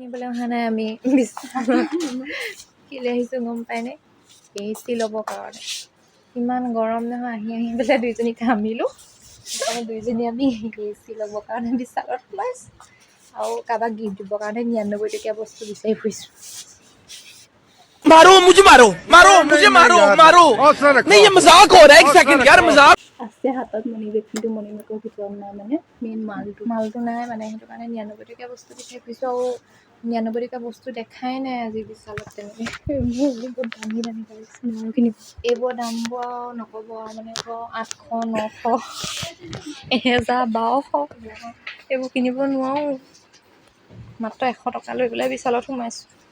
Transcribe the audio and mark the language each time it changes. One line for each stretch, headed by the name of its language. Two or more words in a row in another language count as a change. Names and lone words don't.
Assamese: কিনিবলৈ অহা নাই আমি কেলৈ আহিছোঁ গম পায়নে AC ল'বৰ কাৰণে ইমান গৰম নহয় আহি পেলাই দুইজনী কামিলোঁ সেইকাৰণে দুইজনী আমি AC ল'বৰ কাৰণে বিশালত সোমাইছোঁ আৰু কাৰোবাক গিফ্ট দিবৰ কাৰণে 99 টকীয়া বস্তু বিচাৰি ফুৰিছোঁ
Hindi: मारो मुझे मारो मारो मुझे मारो मारो नहीं ये मजाक हो रहा है 1 सेकंड यार मजाक
Assamese: আছে হাতত
English: money bag
Assamese: কিন্তু
English: money bag
Assamese: ভিতৰত নাই মানে মেইন মালটো নাই মানে সেইটো কাৰণে 99 টকীয়া বস্তু বিচাৰি ফুৰিছোঁ আৰু 99 টকীয়া বস্তু দেখাই নাই আজি বিশালত তেনেকৈ বহুত দামী পাইছোঁ কিনিব এইবোৰ দামবোৰ আৰু নক'ব আৰু মানে 800 900 1000 1200 এইবোৰ কিনিব নোৱাৰোঁ মাত্ৰ 100 টকা লৈ পেলাই বিশালত সোমাইছোঁ